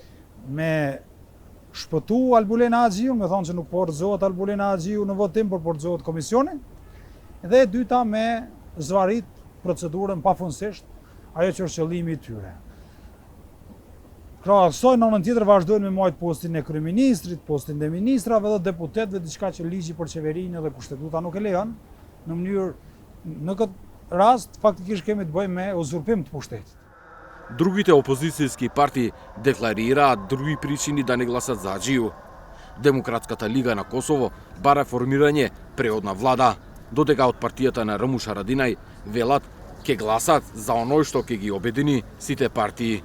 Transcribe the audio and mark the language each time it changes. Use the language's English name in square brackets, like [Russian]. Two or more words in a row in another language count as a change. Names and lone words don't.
[Albanian] Me shpëtu Albulena Axhiun, me thonë që nuk portozohet Albulena Axhiu në votim, por portozohet komisioni, Dhe e dyta me zvarit procedurën pafundësisht, ajo që është qëllimi I tyre. Krahas kësaj në anën tjetër vazhdojnë me marrë postin e kryeministrit, postin e ministrave dhe deputetëve, diçka që ligji për qeverinë dhe kushtetuta nuk e lejon, në mënyrë në këtë rast faktikisht kemi të bëjmë me uzurpim të pushtetit. [Macedonian] Другите опозицијски партии декларираат други причини да не гласат за Аџију. Демократската лига на Косово бара формирање преодна влада, додека од партијата на Рамуш Харадинај велат ке гласат за оној што ќе ги обедини сите партии.